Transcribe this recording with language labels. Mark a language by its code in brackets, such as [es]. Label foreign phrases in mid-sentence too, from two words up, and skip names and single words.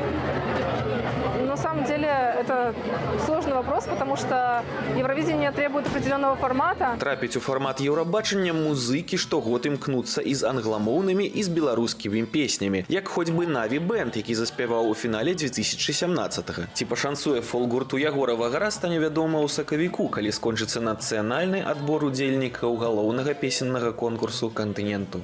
[ru] На самом деле это сложный вопрос, потому что Евровидение требует определенного формата. [be] Трапіць у фармат Еўрабачання музыкі штогод імкнуцца і з англамоўнымі, і з беларускімі песнямі, як хоць бы Наві Бэнд, які заспяваў у фінале 2017-го. Ці пашанцуе фолк-гурту Ягорава гара стане вядома ў сакавіку, калі скончыцца нацыянальны адбор удзельнікаў галоўнага песеннага конкурсу кантыненту.